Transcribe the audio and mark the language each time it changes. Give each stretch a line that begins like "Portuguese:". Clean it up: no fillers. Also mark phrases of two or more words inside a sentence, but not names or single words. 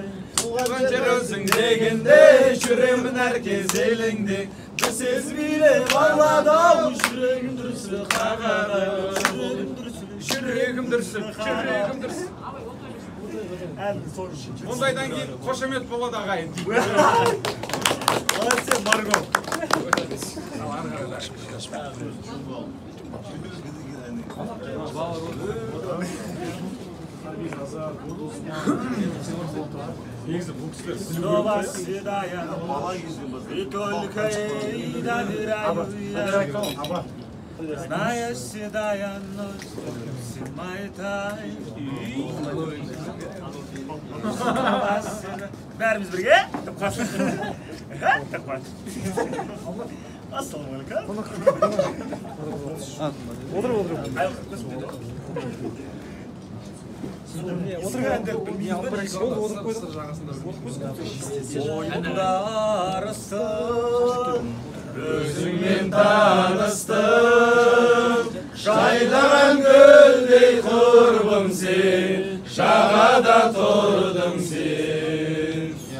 Kazakh: Туған жер өзің дегенде жүремін әр кез елеңде. Bir сезім билеп алладан жүрем дүрсіл қағадай. Жүрегім дүрсіл. Мұндайдан кейін қошемет болады ағайын. Сен Марго.
Russian: Снова седая, и только ей доверяю. Знаешь, седая ночь, все мои тайны.
Kazakh: Бәріміз бірге? Ассалаумалейкум. Өзіңмен таныстым, жайнаған гүлдей құрбым сен, жағада тұрдың сен.